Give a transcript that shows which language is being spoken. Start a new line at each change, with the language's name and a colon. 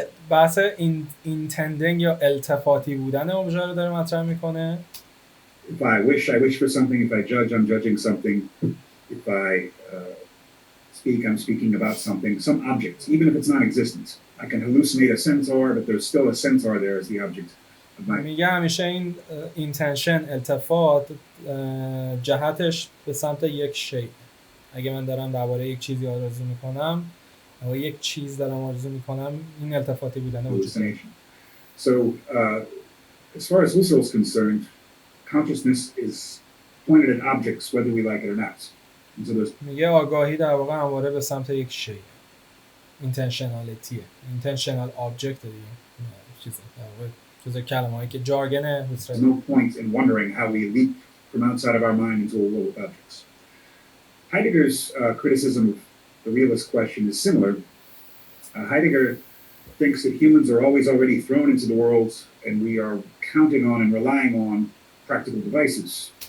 Persian: بحث intending یا التفاتی بودن ابژه رو داره مطرح میکنه.
English: If I wish for something. If I judge, I'm judging something. If I speak, I'm speaking about something, some object, even if it's non-existent. I can hallucinate a centaur, but there's still a centaur there as the object of my...
Persian: میگه همیشه این intention، التفات، جهتش به سمت یک شی. اگه من دارم درباره یک چیزی آرزو میکنم یا یک چیز دارم آرزو میکنم، این التفاتی بودن وجود داره.
English: So, as far as Husserl is concerned, consciousness is pointed at objects, whether we like it or not.
Persian: میگه آگاهی در واقع همواره به سمت یک شی، intentionality، intentional object دیگه، چیزه در واقع جزء کلمه‌ای که جارگن هوسرل.
English: There's no point in wondering how we leap from outside of our mind into a world of objects. Heidegger's criticism of the realist question is similar. Heidegger thinks that humans are always already thrown into the world and we are counting on and relying on practical devices.